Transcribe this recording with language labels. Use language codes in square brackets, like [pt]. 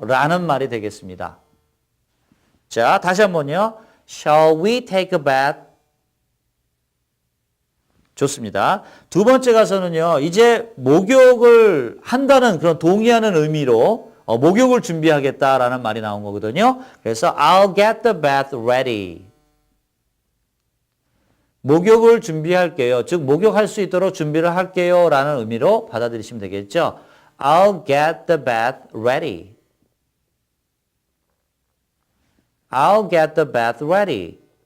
[ko] 라는 말이 되겠습니다. 자, 다시 한번요. [en] Shall we take a bath? [ko] 좋습니다. 두 번째 가서는요. 이제 목욕을 한다는 그런 동의하는 의미로 목욕을 준비하겠다라는 말이 나온 거거든요. [en] 그래서 I'll get the bath ready. [ko] 목욕을 준비할게요. 즉 목욕할 수 있도록 준비를 할게요 라는 의미로 받아들이시면 되겠죠. [en] I'll get the bath ready. I'll get the bath ready.